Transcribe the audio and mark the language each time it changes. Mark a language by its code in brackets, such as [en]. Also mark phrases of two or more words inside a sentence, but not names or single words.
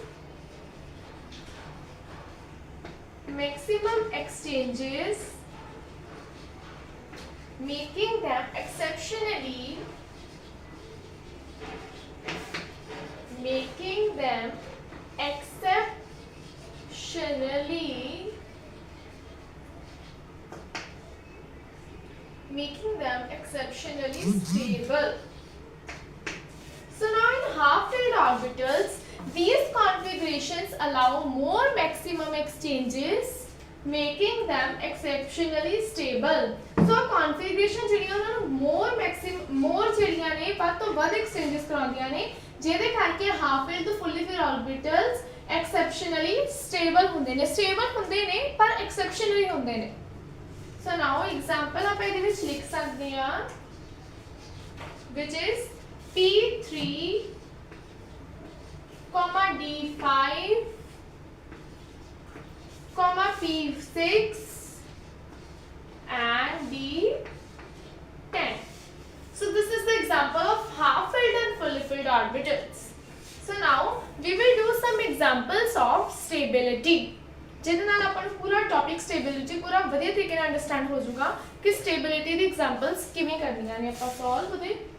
[en] exchanges, making them exceptionally stable. So now in half-filled orbitals, these configurations allow more maximum exchanges, making them exceptionally stable. So configuration [pa] ਜਿਹੜੀਆਂ ਉਹਨਾਂ ਨੂੰ more ਜਿਹੜੀਆਂ ਨੇ ਵੱਧ ਤੋਂ ਵੱਧ exchanges ਕਰਾਉਂਦੀਆਂ ਨੇ, ਜਿਹਦੇ ਕਰਕੇ [en] half-filled to fully filled orbitals exceptionally stable [pa] ਹੁੰਦੇ ਨੇ ਪਰ exceptionally ਹੁੰਦੇ ਨੇ. [en] So now example [pa] ਆਪਾਂ ਇਹਦੇ ਵਿੱਚ ਲਿਖ ਸਕਦੇ ਹਾਂ, [en] which is P3, D5, P6 and D10. So this is the example of half-filled and fully filled orbitals. So now we will do some examples of stability. [pa] ਜਿਹਦੇ ਨਾਲ ਆਪਾਂ ਨੂੰ ਪੂਰਾ [en] topic stability [pa] ਪੂਰਾ ਵਧੀਆ ਤਰੀਕੇ ਨਾਲ ਅੰਡਰਸਟੈਂਡ ਹੋ ਜਾਊਗਾ ਕਿ ਸਟੇਬਿਲਿਟੀ ਦੀ ਐਗਜ਼ਾਮਪਲਸ ਕਿਵੇਂ ਕਰਨੀਆਂ ਨੇ ਆਪਾਂ ਸੋਲਵ ਉਹਦੇ.